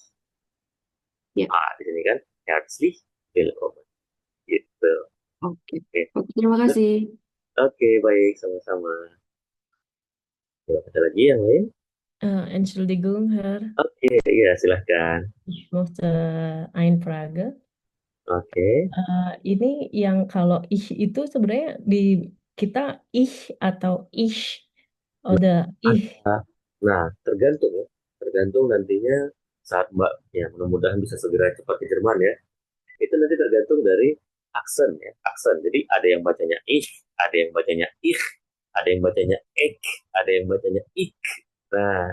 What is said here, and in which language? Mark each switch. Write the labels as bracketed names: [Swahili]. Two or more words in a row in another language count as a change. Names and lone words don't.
[Indonesian] Ya. Di sini kan [German] Herzlich willkommen. [Indonesian] Gitu. Oke. Oke, terima kasih. Oke, baik, sama-sama. Ada lagi yang lain? [German] Entschuldigung, Herr. [Indonesian] Oke, ya silahkan. [German] Ich möchte eine Frage. [Indonesian] Oke. Ini yang kalau ich itu sebenarnya di kita ich atau [German] ich oder ich. [Indonesian] Nah, tergantung ya. Tergantung nantinya saat Mbak ya mudah-mudahan bisa segera cepat ke Jerman ya. Itu nanti tergantung dari aksen ya. Aksen. Jadi ada yang bacanya ich, ada yang bacanya ich, ada yang bacanya ek, ada yang bacanya ik.